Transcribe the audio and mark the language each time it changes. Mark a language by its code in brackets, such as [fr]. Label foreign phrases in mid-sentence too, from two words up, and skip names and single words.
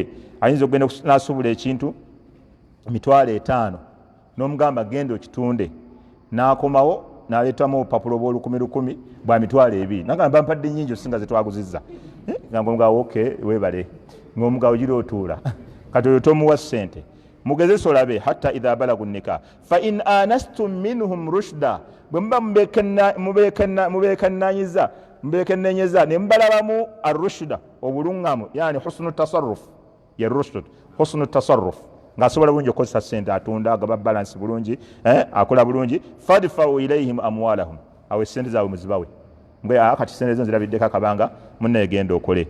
[lg] ayinza okugenda n'asuubula ekintu 5,000 n'omugamba genda okitunde n'akomawo n'aleetamu obupapula bw'olukumi bwa 2,000 nagamba mpadde nnyingi osinga ze twaguzizza nga ng'omugabo okay weebale ng'omugabo gira otuula kati oyo tomuwa ssente. mugezese olabe [ar] حتى إذا بلغوا النكاح فإن آنستم منهم رشدا [lg] bwe muba mubekennenyeza ne mbalabamu arrushda obulungamu [ar] يعني حسن التصرف يا رشد حسن التصرف [lg] ng'asobola bulungi okukozesa ssente atunda agaba balansi bulungi akola bulungi [ar] فادفعوا إليهم أموالهم [lg] awe ssente zaabwe muzibawe mbwe akati sente zo zirabiddeko akabanga munne egenda okole.